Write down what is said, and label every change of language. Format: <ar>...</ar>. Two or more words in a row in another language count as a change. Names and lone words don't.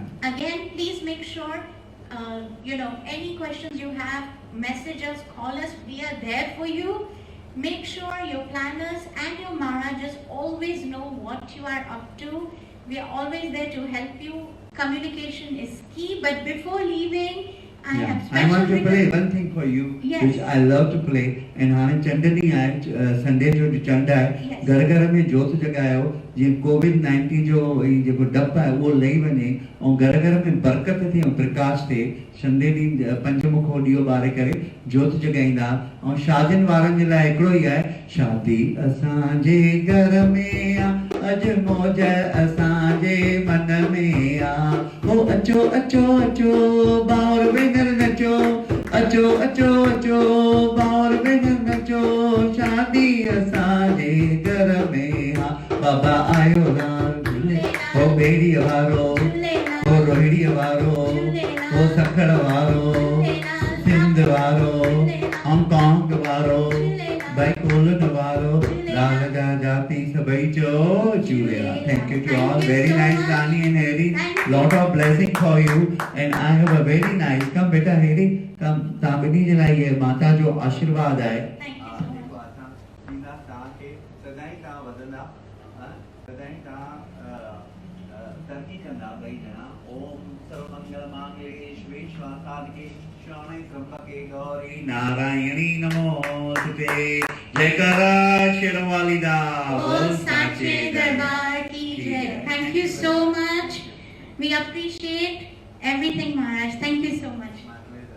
<en>Again, please make sure, any questions you have, message us, call us, we are there for you. Make sure your planners and your Maharajas always know what you are up to. We are always there to help you. Communication is key, but before leaving, I have Yeah. I special want to play request. one thing for you, Yes. which I love to play.</en> <sd>And हाणे चंड ॾींहुं आहे, संडे जो चंड आहे,</sd> <en>Yes.</en> <sd>घर घर में जोत जॻायो, जीअं कोविड-19 जो जेको डपु आहे उहो लही वञे, ऐं घर घर में बरकत थिए ऐं प्रकाश थिए. संडे ॾींहुं पंचमुखो ॾीओ ॿारे करे जोत जॻाईंदा. ऐं शादियुनि वारनि जे लाइ हिकिड़ो ई आहे, शादी असांजे घर में आ, अॼु मौज असांजे मन में आ. ओ अचो अचो अचो भाउर भेनर नचो, अचो अचो अचो भाउर भेनर नचो, शादी असांजे घर में आ. बाबा आयो राम झूले, ओ बेड़ी वारो, ओ रोहिड़ी वारो, ओ सखड़ वारो, सिंध वारो, हांगकांग वारो, भाई कोलन वारो, राग जा जाती सभई चो झूलेलाल.</sd> <en>Thank you to all. Very nice, Rani and Harry. Lot of blessing for you, and I have a very nice. Come बेटा Harry, come.</en> <sd>तव्हां ॿिन्ही जे लाइ ये माता जो आशीर्वाद आहे.</sd> <en>Thank you so much.</en> <sd>सदाई तव्हां वधंदा, सदाई तव्हां तरक़ी कंदा ॿई ॼणा.</sd> <sa>ओम सर्वमंगल मांगल्ये शिवे सर्वार्थसाधके शरण्ये त्र्यंबके गौरी नारायणी नमोस्तुते.</sa> <pa>जयकारा शेरवाली दा.</pa> <hi>Oh, सच्चे दरबार की जय.</hi> <en>Thank you so much. We appreciate everything, Maharaj. Thank you so much.</en>